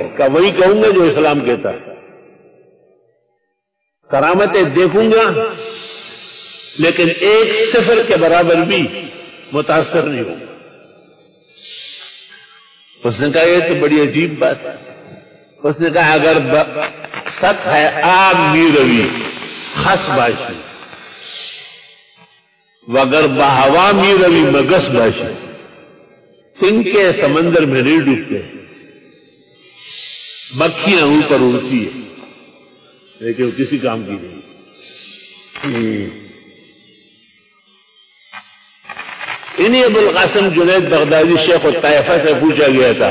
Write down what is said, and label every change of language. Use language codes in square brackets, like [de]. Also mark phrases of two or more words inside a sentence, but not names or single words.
[ur] کہ وہی کہوں گا جو اسلام کہتا ہے. کرامتیں دیکھوں گا لیکن ایک صفر کے برابر بھی متاثر نہیں ہوگا. اس نے کہا یہ تو بڑی عجیب بات ہے. اس نے کہا اگر سچ ہے [fa] آب می روی خس باشی وگر بہوا می روی مگس باشی، [ur] تن کے سمندر میں نہیں ڈوبتے، مکھیاں اوپر اڑتی ہے لیکن وہ کسی کام کی نہیں. انہیں ابو القاسم جنید بغدادی شیخ الطائفہ سے پوچھا گیا تھا.